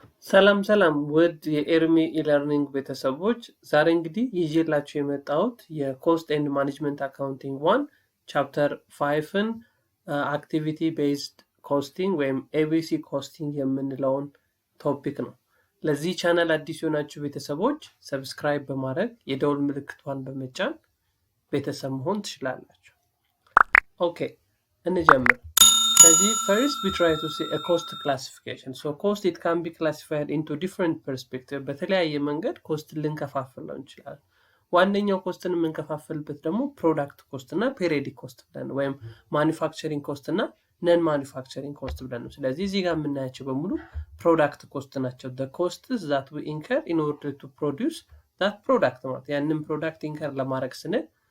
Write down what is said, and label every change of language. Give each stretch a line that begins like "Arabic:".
Amharic: ሰላም ውድ የኤርሚ ኢለርኒንግ ቤተሰቦች ዛሬ እንግዲህ ይዤላችሁ የመጣሁት የኮስት ኤንድ ማኔጅመንት አካውንቲንግ 1 ቻፕተር 5ን አክቲቪቲ ቤዝድ ኮስቲንግ ወይም ኤቢሲ ኮስቲንግ የምንለውን ቶፒክ ነው። ለዚህ ቻናል አዲስ የሆናችሁ ቤተሰቦች ሰብስክራይብ በማድረግ የደውል ምልክቷን በመጫን ቤተሰብ መሆን ትችላላችሁ። ኦኬ እንጀምር።
English: First we try to see a cost classification. So cost, it can be classified into different perspectives.
Amharic: በተለያየ መንገድ ኮስት ልንከፋፍለው እንችላለን። ዋነኛው ኮስትን የምንከፋፍልበት ደግሞ ፕሮዳክት ኮስት እና ፔሪዮዲክ ኮስት ብለን ነው፣ ወይም ማኒፋክቸሪንግ ኮስት እና ነን ማኒፋክቸሪንግ ኮስት ብለን ነው። ስለዚህ እዚህ ጋር የምናያቸው በሙሉ ፕሮዳክት ኮስት ናቸው።
English: the costs that we incur in order to produce that product
Amharic: ማለት ያንን ፕሮዳክት ኢንከር ለማድረግ ስንል